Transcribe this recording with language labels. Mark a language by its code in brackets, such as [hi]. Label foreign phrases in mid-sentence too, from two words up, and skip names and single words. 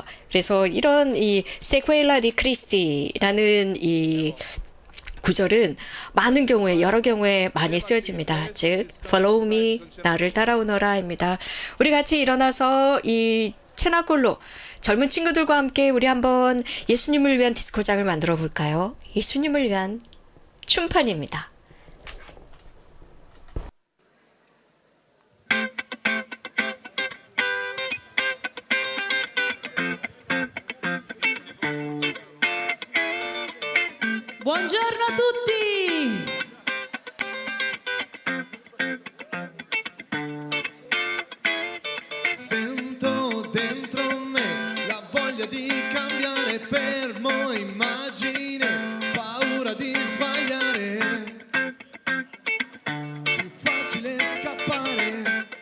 [ko] 그래서 이런 이 세퀘일라 디 크리스티라는 이 구절은 많은 경우에, 여러 경우에 많이 쓰여집니다. 즉 [en] follow me, [ko] 나를 따라오너라입니다. 우리 같이 일어나서 이 채나골로 젊은 친구들과 함께 우리 한번 예수님을 위한 디스코장을 만들어 볼까요? 예수님을 위한 춤판입니다. [it] Buongiorno a tutti! Sento dentro me la voglia di cambiare, fermo immagine, paura di sbagliare, più facile scappare.